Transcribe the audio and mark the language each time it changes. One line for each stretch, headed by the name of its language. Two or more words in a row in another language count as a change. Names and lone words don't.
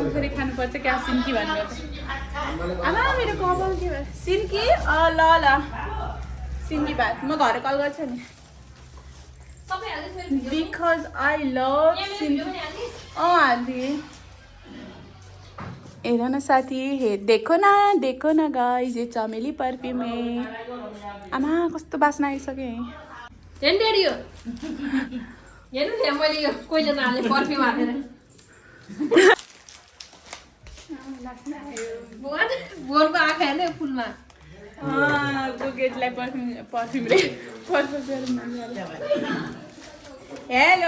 Nepali: फेरि खानुपर्छ क्या सिन्की भन्नु आमा मेरो कपाल के भयो सिन्की ल सिन्की भात म घर कल गर्छु नि सबै हाल्दै फेरि
English: because I love
Nepali: सिन्की हाल्दिए हेर न साथी
Hindi: देखो न गाइस ये चमेली परफ्यूम है
Nepali: आमा कस्तो बास्ना आइसक्यो हेर्नु ड्याडी यो हेर्नु नि मैले यो कोइले नहाले पर्फ्युम हालेर बोनको आँखा हेर्नु फुलमा बुकेटलाई पर्फ्युम हेलो